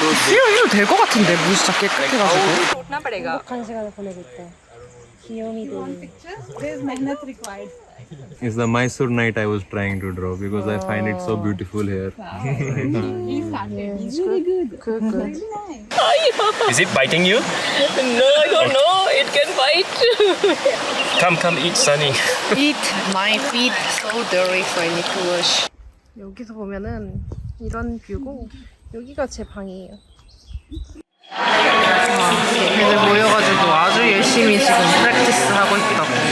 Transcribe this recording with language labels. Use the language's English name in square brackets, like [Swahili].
[Korean] 해도 될 것 같은데 물 진짜 깨끗해가지고. 행복한 시간을 보내고 있다. 귀요미들. [English] There's mehnat required. It's the Mysore night I was trying to draw because I find it so beautiful here. He started. He's really good. Good. Is it biting you? No, I don't know. It can bite. Come, eat, Sunny. Feet, my feet so dirty, so I need to wash. [Korean] 여기서 보면은 이런 뷰고 여기가 제 방이에요. 애들 모여가지고 아주 열심히 지금 프랙티스 하고 있다고.